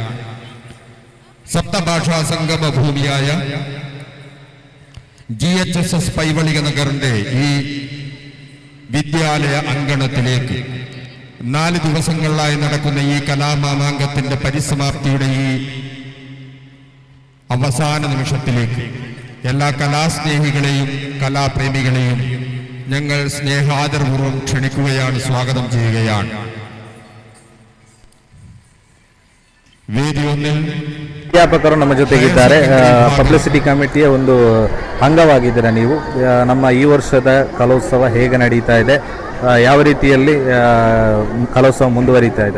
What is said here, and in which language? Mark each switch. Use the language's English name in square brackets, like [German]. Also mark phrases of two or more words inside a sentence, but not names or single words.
[Malayalam] സപ്തഭാഷാ സംഗമ ഭൂമിയായ GHSS പൈവളിക നഗറിന്റെ ഈ വിദ്യാലയ അങ്കണത്തിലേക്ക് 4 ദിവസങ്ങളിലായി നടക്കുന്ന ഈ കലാമാമാങ്കത്തിന്റെ പരിസമാപ്തിയുടെ ഈ അവസാന നിമിഷത്തിലേക്ക് എല്ലാ കലാസ്നേഹികളെയും കലാപ്രേമികളെയും ഞങ്ങൾ സ്നേഹാദരപൂർവ്വം ക്ഷണിക്കുകയാണ്, സ്വാഗതം ചെയ്യുകയാണ്. [Kannada] ವೇದಿ 1 ಅಧ್ಯಾಪಕರು ನಮ್ಮ ಜೊತೆಗಿದ್ದಾರೆ. [English] publicity committee [Kannada] ಒಂದು ಅಂಗವಾಗಿದ್ದೀರಾ ನೀವು. ನಮ್ಮ ಈ ವರ್ಷದ ಕಲೋತ್ಸವ ಹೇಗೆ ನಡೀತಾ ಇದೆ, ಯಾವ ರೀತಿಯಲ್ಲಿ ಕಲೋತ್ಸವ ಮುಂದುವರಿತಾ ಇದೆ?